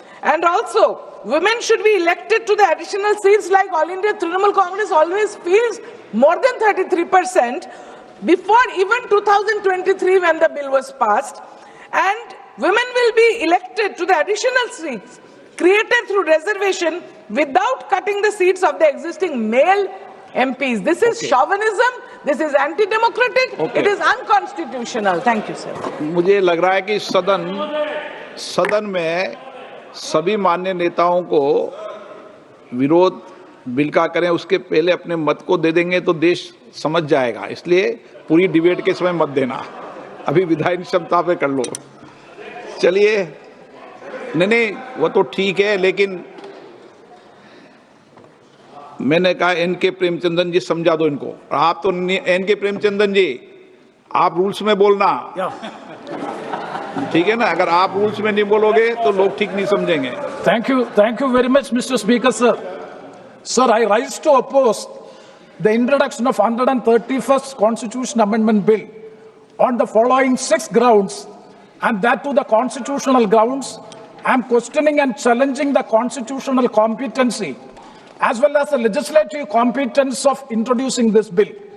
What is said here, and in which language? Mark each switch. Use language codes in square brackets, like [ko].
[en] And also, women should be elected to the additional seats like All India Trinamool Congress always feels, more than 33% before even 2023 when the bill was passed. And women will be elected to the additional seats created through reservation without cutting the seats of the existing male MPs. This is chauvinism, this is anti-democratic, it is unconstitutional. Thank you, sir. [hi] मुझे लग रहा है कि सदन में सभी मान्य नेताओं को विरोध बिल का करें, उसके पहले अपने मत को दे देंगे तो देश समझ जाएगा। इसलिए पूरी डिबेट के समय मत देना, अभी विधायी क्षमता पे कर लो। चलिए, नहीं वो तो ठीक है, लेकिन मैंने कहा एन.के. प्रेमचंद्रन जी समझा दो इनको। आप तो एन.के. प्रेमचंद्रन जी, आप रूल्स में बोलना, ठीक है ना। अगर आप रूल्स में नहीं बोलोगे तो लोग ठीक नहीं समझेंगे। [en] Thank you very much, Mr. Speaker, sir. Sir, I rise to oppose the introduction of 131st Constitution Amendment Bill on the following 6 grounds, and that to the constitutional grounds. I am questioning and challenging the constitutional competency as well as the legislative competence of introducing this bill.